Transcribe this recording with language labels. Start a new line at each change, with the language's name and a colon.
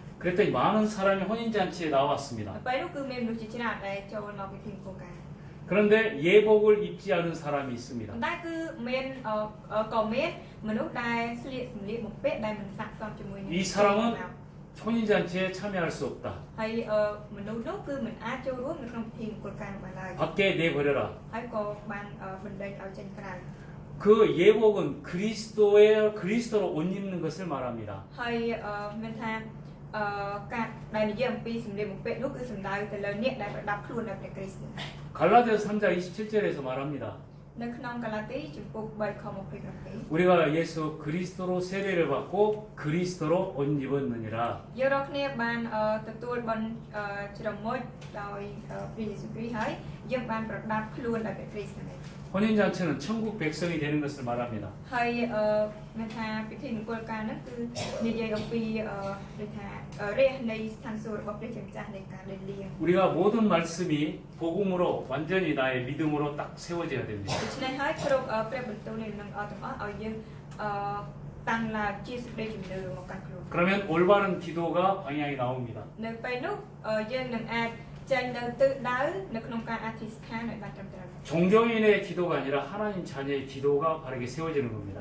Korean: 그랬더니 많은 사람이 혼인잔치에 나왔습니다.
Khmer: នៅពេលនោះគឺមានមនុស្សជាច្រើនដែលចូលមកពិធីមង្គលការ
Korean: 그런데 예복을 입지 않은 사람이 있습니다.
Khmer: ប៉ុន្តែគឺមានក៏មានមនុស្សដែលស្លៀកសម្លៀកបំពាក់ដែលមិនស័ក្តិសមជាមួយនឹង
Korean: 이 사람은 혼인잔치에 참여할 수 없다.
Khmer: ហើយមនុស្សនោះគឺមិនអាចចូលរួមនៅក្នុងពិធីមង្គលការនោះបានឡើយ
Korean: 밖에 내버려라.
Khmer: ហើយក៏បានបណ្ដេញឲ្យចេញក្រៅ
Korean: 그 예복은 그리스도로 옷 입는 것을 말합니다.
Khmer: ហើយមានថាការដែលនិយាយអំពីសម្លៀកបំពាក់នោះគឺសំដៅទៅលើអ្នកដែលប្រដាប់ខ្លួនដោយព្រះគ្រីស្ទ
Korean: 갈라디아서 3장 27절에서 말합니다.
Khmer: នៅក្នុងកាឡាទីជំពូក3ខ27
Korean: 우리가 예수 그리스도로 세례를 받고 그리스도로 옷 입었느니라.
Khmer: យើងរាល់គ្នាបានទទួលបន់ជ្រមុជដោយព្រះយេស៊ូវគ្រីស្ទហើយយើងបានប្រដាប់ខ្លួនដោយព្រះគ្រីស្ទហ្នឹង
Korean: 혼인잔치는 천국 백성이 되는 것을 말합니다.
Khmer: ហើយមានថាពិធីមង្គលការហ្នឹងគឺនិយាយអំពីដូចថារាជនៃស្ថានសួគ៌របស់ព្រះជាម្ចាស់នៃការលេងលៀង
Korean: 우리가 모든 말씀이 복음으로 완전히 나의 믿음으로 딱 세워져야 됩니다.
Khmer: ដូច្នេះហើយគ្រប់ព្រះបន្ទូលនេះនឹងទាំងអស់ឲ្យយើងតាំងឡើងជាសេចក្តីជំនឿមកកាន់ខ្លួន
Korean: 그러면 올바른 기도가 방향이 나옵니다.
Khmer: នៅពេលនោះយើងនឹងអាចចេញនៅទិសដៅនៅក្នុងការអធិស្ឋានឲ្យបានត្រឹមត្រូវ
Korean: 종교인의 기도가 아니라 하나님 자녀의 기도가 바르게 세워지는 겁니다.